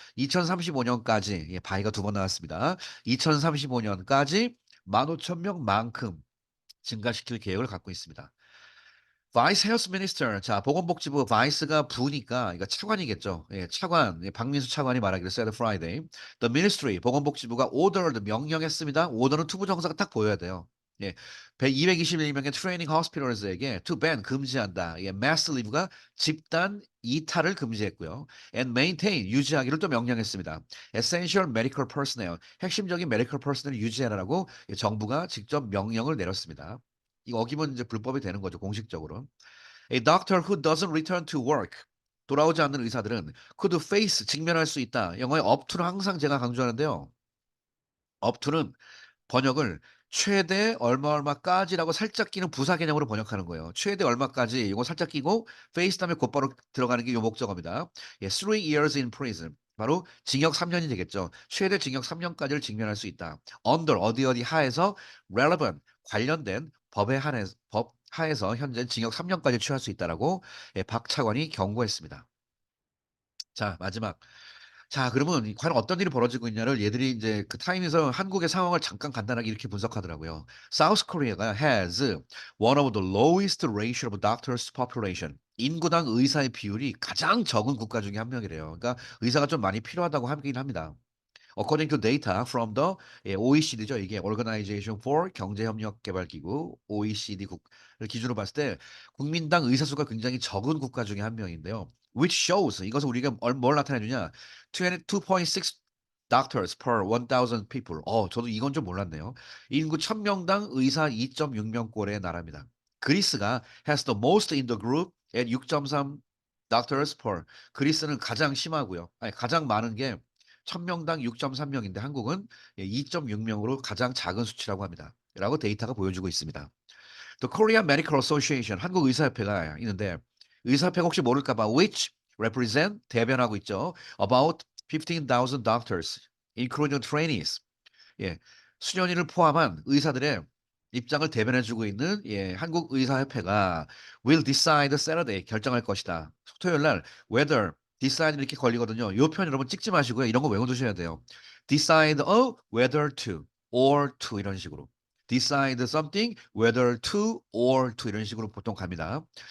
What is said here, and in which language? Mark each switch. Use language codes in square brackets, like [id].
[ko] 2035년까지 by가 두 번 나왔습니다. 2035년까지 15,000명만큼 증가시킬 계획을 갖고 있습니다. [en] Vice Health Minister. [ko] 자, 보건복지부 Vice가 부니까 이거 차관이겠죠. 예, 차관. 예, 박민수 차관이 말하기를 [en] said Friday. The Ministry 보건복지부가 ordered 명령했습니다. [ko] order는 투부정사가 딱 보여야 돼요. 예, 221명의 트레이닝 호스피털즈에게 [en] to ban [ko] 금지한다. 예, [en] mass leave [ko] 가 집단 이탈을 금지했고요. [en] and maintain [ko] 유지하기를 또 명령했습니다. [en] essential medical personnel [ko] 핵심적인 medical personnel 유지하라고 예, 정부가 직접 명령을 내렸습니다. 이거 어기면 이제 불법이 되는 거죠, 공식적으로. [en] A doctor who doesn't return to work. [ko] 돌아오지 않는 의사들은 [en] could face [ko] 직면할 수 있다. 영어의 up to는 항상 제가 강조하는데요. up to는 번역을 최대 얼마까지라고 살짝 끼는 부사 개념으로 번역하는 거예요. 최대 얼마까지 이거 살짝 끼고 face 다음에 곧바로 들어가는 게 요 목적어입니다. 예, [en] 3 years in prison. [ko] 바로 징역 3년이 되겠죠. 최대 징역 3년까지를 직면할 수 있다. under 어디 하에서 relevant 관련된 법 하에서 현재 징역 3년까지 취할 수 있다라고 예, 박 차관이 경고했습니다. 자, 마지막. 자, 그러면 과연 어떤 일이 벌어지고 있냐를 얘들이 이제 그 타임에서 한국의 상황을 잠깐 간단하게 이렇게 분석하더라고요. [en] South Korea가 has one of the lowest ratio of doctors to population. [ko] 인구당 의사의 비율이 가장 적은 국가 중에 한 명이래요. 그러니까 의사가 좀 많이 필요하다고 하긴 합니다. [en] According to data from the OECD죠. [ko] 이게 Organization for 경제협력개발기구 OECD국을 기준으로 봤을 때 국민당 의사 수가 굉장히 적은 국가 중에 한 명인데요. [en] Which shows [ko] 이것은 우리가 뭘 나타내 주냐? [en] 22.6 doctors per 1,000 people. [ko] 저도 이건 좀 몰랐네요. 인구 1,000명당 의사 2.6명꼴의 나라입니다. [en] 그리스가 has the most in the group at 6.3 doctors per. [ko] 그리스는 가장 심하고요. 아니 가장 많은 게 1,000명당 6.3명인데 한국은 2.6명으로 가장 작은 수치라고 합니다. 라고 데이터가 보여주고 있습니다. The Korean Medical Association 한국 의사협회가 있는데 의사협회가 혹시 모를까 봐 [en] which represent [ko] 대변하고 있죠. [en] About 15,000 doctors including trainees. 예. [ko] 수련의를 포함한 의사들의 입장을 대변해 주고 있는 예, 한국의사협회가 [en] will decide Saturday [ko] 결정할 것이다. 토요일 날 whether decide 이렇게 걸리거든요. 요 표현 여러분 찍지 마시고요. 이런 거 외워 두셔야 돼요. [en] decide whether to or to 이런 식으로. [ko] decide something whether to or to 이런 식으로 보통 갑니다.